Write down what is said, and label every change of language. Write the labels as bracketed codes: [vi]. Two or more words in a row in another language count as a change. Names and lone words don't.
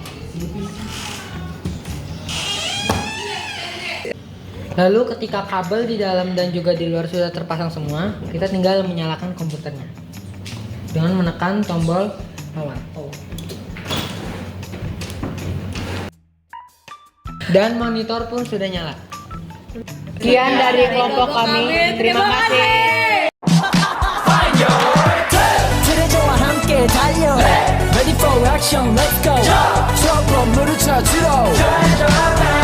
[id] Lalu ketika kabel di dalam dan juga di luar sudah terpasang semua, kita tinggal menyalakan komputernya dengan menekan tombol power. Dan monitor pun sudah nyala. Sekian dari kelompok kami. Terima kasih. [ko] 트레저와 함께 달려 [en] Ready for action let's go [ko] 트러블 물을 찾으러